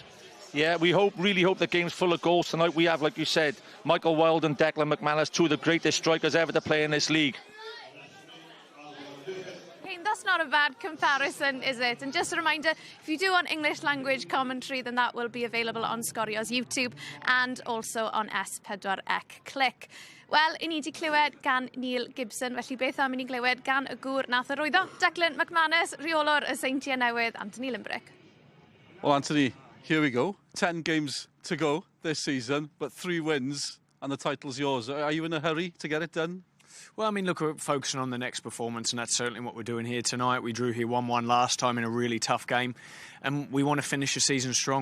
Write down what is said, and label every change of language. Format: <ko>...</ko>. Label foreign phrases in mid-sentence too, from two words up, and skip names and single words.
<en>Yeah, we really hope the game's full of goals tonight. We have, like you said, Michael Wilde and Declan McManus, two of the greatest strikers ever to play in this league. That's not a bad comparison, is it? And just a reminder, if you do want English language commentary, then that will be available on Scorio's YouTube and also on S4C Click.</en> <cy>Wel, i ni 'di clywed gan Neil Gibson, felly beth am i ni glywed gan y gŵr nath arwyddo, Declan McManus, reolwr y Seintiau Newydd, Anthony Limbrick.</cy> <en>Well, Anthony, here we go. 10 games to go this season, but 3 wins and the title's yours. Are you in a hurry to get it done? Well, I mean, look, we're focusing on the next performance, and that's certainly what we're doing here tonight. We drew here 1-1 last time in a really tough game, and we want to finish the season strong.</en>